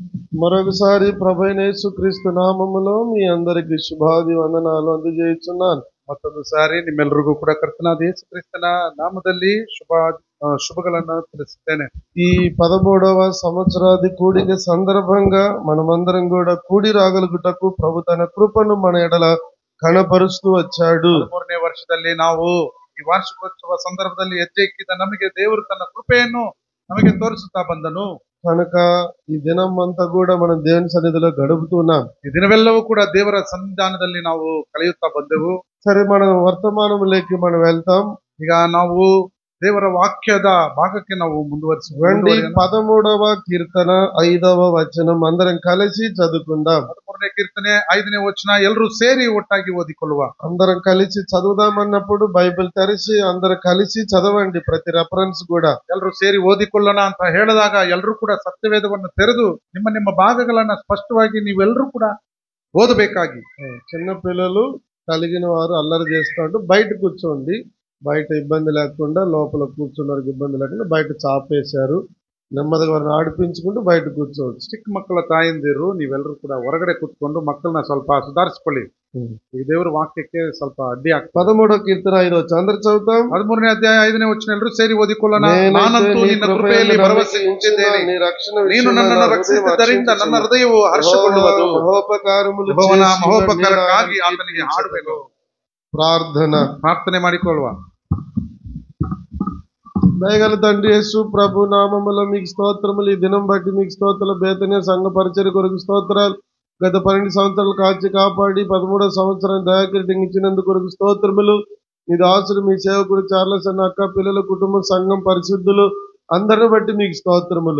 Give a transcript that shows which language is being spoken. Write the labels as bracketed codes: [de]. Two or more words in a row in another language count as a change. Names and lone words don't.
[te] మరొకసారి ప్రభువైన యేసుక్రీస్తు నామములో మీ అందరికి శుభాది వందనాలు అందజేస్తున్నాను. [kn] ಮತ್ತೊಂದು ನಿಮ್ಮೆಲ್ಲರಿಗೂ ಕೂಡ ಕರ್ತನಾದ ಯೇಸು ಕ್ರಿಸ್ತನ ನಾಮದಲ್ಲಿ ಶುಭಗಳನ್ನು ತಿಳಿಸುತ್ತೇನೆ. [te] ఈ 13వ సంవత్సరాది కూడిక సందర్భంగా మనమందరం కూడా కూడి రాగలుగుటకు ప్రభు తన కృపను మన ఎడల కనపరుస్తూ వచ్చాడు. [kn] 13ನೇ ವರ್ಷದಲ್ಲಿ ನಾವು ಈ ವಾರ್ಷಿಕೋತ್ಸವ ಸಂದರ್ಭದಲ್ಲಿ ಹೆಜ್ಜೆ ಇಕ್ಕಿದ ನಮಗೆ ದೇವರು ತನ್ನ ಕೃಪೆಯನ್ನು ನಮಗೆ ತೋರಿಸುತ್ತಾ ಬಂದನು. [te] కనుక ఈ దినం అంతా కూడా మనం దేవుని సన్నిధిలో గడుపుతున్నాం. [kn] ಈ ದಿನವೆಲ್ಲವೂ ಕೂಡ ದೇವರ ಸನ್ನಿಧಾನದಲ್ಲಿ ನಾವು ಕಳೆಯುತ್ತಾ ಬಂದೆವು. [te] సరే, మనం వర్తమానంలోకి మనం వెళ్తాం. [kn] ಈಗ ನಾವು ದೇವರ ವಾಕ್ಯದ ಭಾಗಕ್ಕೆ ನಾವು [te] రండి, 13వ కీర్తన 5వ వచనం అందరం కలిసి చదువుకుందాం. [kn] 13ನೇ ಕೀರ್ತನೆ 5ನೇ ವಚನ ಎಲ್ಲರೂ ಸೇರಿ ಒಟ್ಟಾಗಿ ಓದಿಕೊಳ್ಳುವ. [te] అందరం కలిసి చదువుదామన్నప్పుడు బైబిల్ తెరిచి అందరం కలిసి చదవండి. ప్రతి రెఫరెన్స్ కూడా [kn] ಎಲ್ಲರೂ ಸೇರಿ ಓದಿಕೊಳ್ಳೋಣ ಅಂತ ಹೇಳಿದಾಗ ಎಲ್ಲರೂ ಕೂಡ ಸತ್ಯವೇದವನ್ನು ತೆರೆದು ನಿಮ್ಮ ನಿಮ್ಮ ಭಾಗಗಳನ್ನ ಸ್ಪಷ್ಟವಾಗಿ ನೀವೆಲ್ಲರೂ ಕೂಡ ಓದಬೇಕಾಗಿ. [te] చిన్న పిల్లలు కలిగిన వారు అల్లరి చేస్తూ ఉంటూ బయట కూర్చోండి. బయట ఇబ్బంది లేకుండా, లోపల కూర్చున్నవారికి ఇబ్బంది లేకుండా బయట చాపేశారు. నెమ్మదిగా వారిని ఆడిపించుకుంటూ బయట కూర్చోవచ్చు. [kn] ಚಿಕ್ಕ ಮಕ್ಕಳ ತಾಯಂದಿರು ನೀವೆಲ್ಲರೂ ಕೂಡ ಹೊರಗಡೆ ಕೂತ್ಕೊಂಡು ಮಕ್ಕಳನ್ನ ಸ್ವಲ್ಪ ಸುಧಾರಿಸ್ಕೊಳ್ಳಿ. ಈ ದೇವರ ವಾಕ್ಯಕ್ಕೆ ಸ್ವಲ್ಪ ಅಡ್ಡಿ ಆಗ್ತದೆ. 13వ కీర్తన 5వ వచనం అందరూ చదువుతాం. 13ನೇ ಅಧ್ಯಾಯ 5ನೇ ವಚನ ಎಲ್ಲರೂ ಸೇರಿ ಓದಿಕೊಳ್ಳೋಣ. ನಾನಂತೂ ನಿನ್ನ ಕೃಪೆಯಲ್ಲಿ ಭರವಸೆ ಇಟ್ಟಿದ್ದೇನೆ, ನೀನು ನನ್ನನ್ನು ರಕ್ಷಿಸಿದ್ದರಿಂದ ನನ್ನ ಹೃದಯವು ಹರ್ಷಗೊಳ್ಳುವುದು. ಯೆಹೋವನ ಮಹೋಪಕಾರಕ್ಕಾಗಿ ಆತನಿಗೆ ಹಾಡುವೆನು. ಪ್ರಾರ್ಥನೆ ಮಾಡಿಕೊಳ್ಳುವ. [te] దయగల తండ్రి యేసు ప్రభు నామములో మీకు స్తోత్రములు. ఈ దినం బట్టి మీకు స్తోత్రాలు. బేతనీయ సంఘ పరిచర్య కొరకు స్తోత్రాలు. గత 12 సంవత్సరాలు కాచి కాపాడి 13వ సంవత్సరం దయాకిరీటం ఇచ్చినందుకు కొరకు స్తోత్రములు. మీ దాసుడు, మీ సేవకుడు చార్లెస్ అన్న అక్క, పిల్లల కుటుంబం, సంఘం, పరిశుద్ధులు అందరిని బట్టి మీకు స్తోత్రములు.